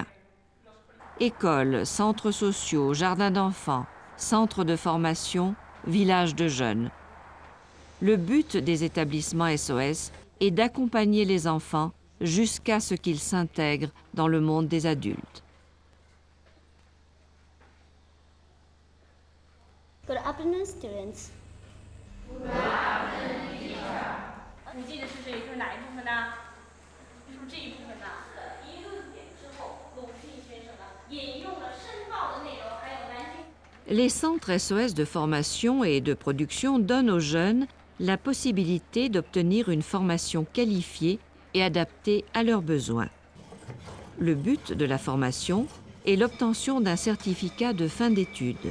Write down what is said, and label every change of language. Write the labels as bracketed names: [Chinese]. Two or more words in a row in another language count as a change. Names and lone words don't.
[French] Écoles, centres sociaux, jardins d'enfants, centres de formation, villages de jeunes. Le but des établissements SOS est d'accompagner les enfants jusqu'à ce qu'ils s'intègrent dans le monde des adultes. [English] Good afternoon, students. [Chinese] 你记得是这一课哪一部分呢？是不是这一部分呢？一论点之后，鲁迅先生呢引用了申报的内容，还有南京。 [French] Les centres SOS de formation et de production donnent aux jeunes la possibilité d'obtenir une formation qualifiée et adaptée à leurs besoins. Le but de la formation est l'obtention d'un certificat de fin d'études.